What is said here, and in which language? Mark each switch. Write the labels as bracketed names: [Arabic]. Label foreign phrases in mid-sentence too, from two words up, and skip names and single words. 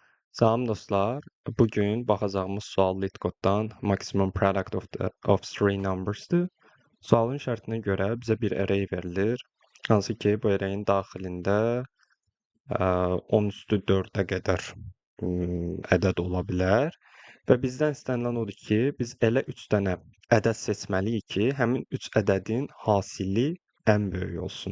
[Azerbaijani] Salam dostlar. Bugün baxacağımız sual LeetCode-dan [English] maximum product of three numbers- [Azerbaijani] dır. Sualın şərtinə görə bizə bir array verilir. Hansı ki, bu array'in daxilində 10 üstü 4-ə qədər ədəd ola bilər. Və bizdən istənilən odur ki, biz elə 3 dənə ədəd seçməliyik ki, həmin 3 ədədin hasili ən böyük olsun.